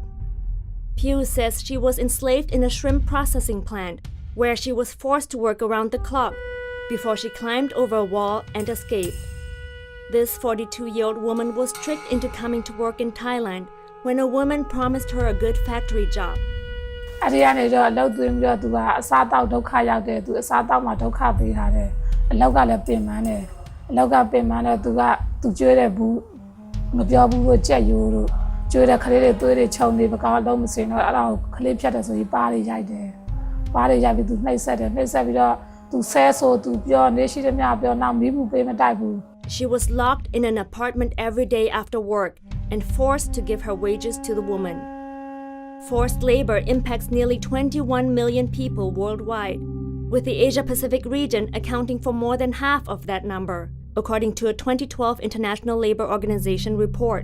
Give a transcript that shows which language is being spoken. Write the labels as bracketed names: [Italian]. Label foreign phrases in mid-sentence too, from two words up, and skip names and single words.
[English] Pew says she was enslaved in a shrimp processing plant, where she was forced to work around the clock before she climbed over a wall and escaped. This 42-year-old woman was tricked into coming to work in Thailand when a woman promised her a good factory job. [Burmese] အဲ့ဒီကနေတော့အလုပ်သွင်းပြီးတော့သူကအစားတောက်ဒုက္ခရောက်တယ်သူအစားတောက်မှာဒုက္ခပေးထားတယ်အလောက်ကလည်းပြင်ပန်းတယ်အလောက်ကပြင်ပန်းတော့သူကျွေးတဲ့ဘူးမပြောဘူးလို့ကြက်ရိုးတို့ကျွေးတဲ့ခလေးတွေသွေးတွေခြုံနေမကောင်းတော့မစင်တော့အဲ့ဒါကိုခလေးဖြတ်တယ်ဆိုပြီးပါးတွေရိုက်တယ်ပါးတွေရိုက်ပြီးသူနှိပ်စက်တယ်နှိပ်စက်ပြီးတော့သူဆဲဆိုသူပြောနေရှိသမျှပြောနောက်မီးဘူးပေးမတိုက်ဘူး [English] She was locked in an apartment every day after work and forced to give her wages to the woman. Forced labor impacts nearly 21 million people worldwide, with the Asia-Pacific region accounting for more than half of that number, according to a 2012 International Labour Organization report.